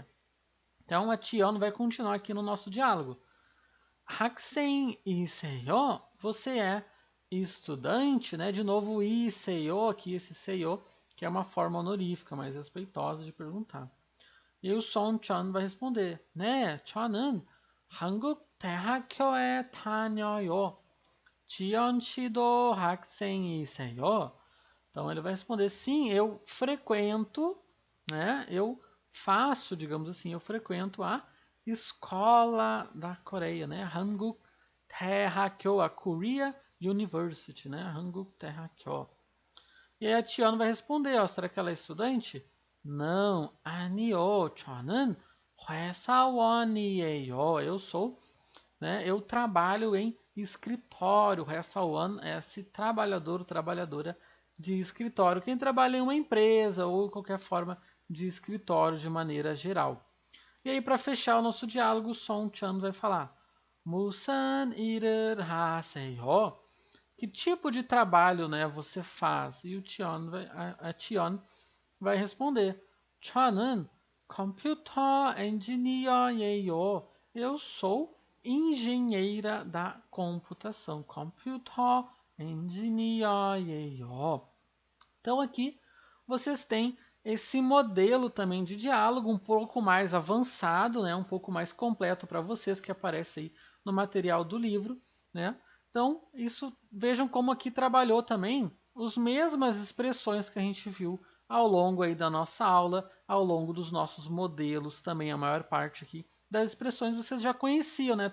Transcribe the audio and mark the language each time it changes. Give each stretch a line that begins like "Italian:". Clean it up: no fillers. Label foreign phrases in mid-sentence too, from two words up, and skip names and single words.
Portuguese: Então a Tion vai continuar aqui no nosso diálogo. 학생이세요? Você é estudante, né? De novo, o iseyo aqui, esse seyo, que é uma forma honorífica, mais respeitosa de perguntar. E o Song-chan vai responder,
Korean: 네, 저는 한국 대학교에 다녀요. 지연 씨도 학생이세요?
Portuguese: Então ele vai responder, sim, eu frequento, né? Eu faço, digamos assim, eu frequento a escola da Coreia, né? Hanguk Daehakyo, a Korea University, né? Hanguk Daehakyo. E aí a Tiana vai responder, ó, será que ela é estudante? Não,
Korean: 아니요, 저는 회사원이에요.
Portuguese: Eu sou, né? Eu trabalho em escritório. 회사원 é esse trabalhador, trabalhadora de escritório. Quem trabalha em uma empresa ou qualquer forma de escritório de maneira geral. E aí, para fechar o nosso diálogo, o Song-chan vai falar:
Korean: 무슨 일을 하세요?
Portuguese: Que tipo de trabalho, né, você faz? E a Tion vai responder:
Korean: 저는 컴퓨터 엔지니어예요.
Portuguese: Eu sou engenheira da computação.
English: Computer engineer예요.
Portuguese: Então aqui vocês têm esse modelo também de diálogo um pouco mais avançado, né, um pouco mais completo para vocês que aparece aí no material do livro, né? Então, isso vejam como aqui trabalhou também as mesmas expressões que a gente viu ao longo aí da nossa aula, ao longo dos nossos modelos também, a maior parte aqui das expressões vocês já conheciam, né?